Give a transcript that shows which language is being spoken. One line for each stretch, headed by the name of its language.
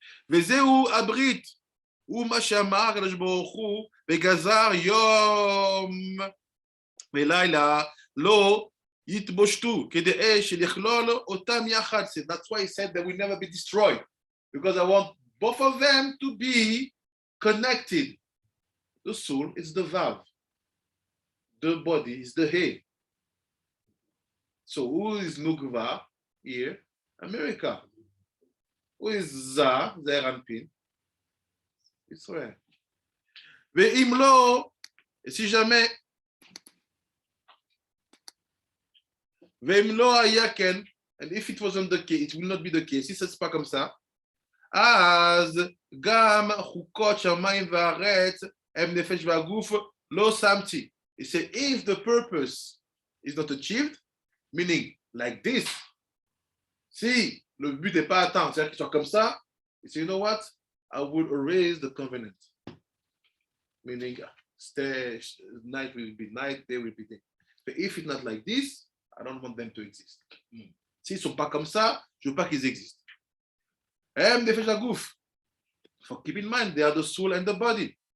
Hebrew: וזהו הברית, הוא מה שאמר הקדוש ברוך הוא, וגזר יום ולילה לא יתבושתו, כדי שלכלול אותם יחד.
English: That's why he said they will never be destroyed, because I want both of them to be connected. The soul is the valve, the body is the head. So who is Nukva here? America. Who is Za, Zeir Anpin? Israel.
Hebrew: ואם לא,
French: si jamais,
Hebrew: ואם לא היה כן,
English: and if it wasn't the case,
Hebrew: it will not be the case,
French: si c'est pas comme ça,
Hebrew: אז גם חוקות שמיים והארץ, הם נפש והגוף, לא שמתי.
English: He said, if the purpose is not achieved, meaning like this,
French: si le but n'est pas atteint, c'est-à-dire qu'il soit comme ça,
English: he said, you know what? I will erase the covenant. Meaning, night will be night, day will be day. But if it's not like this, I don't want them to exist.
French: S'ils ne sont pas comme ça, je ne veux pas qu'ils existent.
English: For keep in mind, they are the soul and the body.